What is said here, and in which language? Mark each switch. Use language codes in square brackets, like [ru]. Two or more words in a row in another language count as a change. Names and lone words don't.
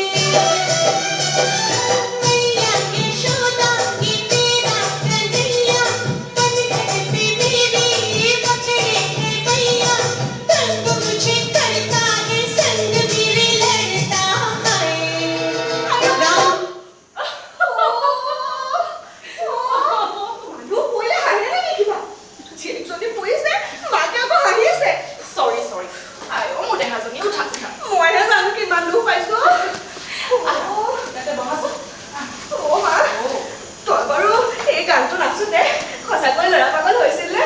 [hi] मैया यशोदा ये तेरा कन्हैया कट कट पे मेरी पकड़े है भैया तंग मुझे करता है संग मेरे लड़ता है राम [as] মানুহ পৰিলে হাঁহে নেকি কিবা জীয়েকজনী পৰিছে মাকে আকৌ হাঁহিছে চৰি আই মোৰ দেহাজনী উঠা মইহে জানো কিমান দুখ পাইছো ইয়াতে বহাচোন অ' মা তই বাৰু এই গানটো নাচোতে সঁচাকৈ ল'ৰা পাগল হৈছিল নে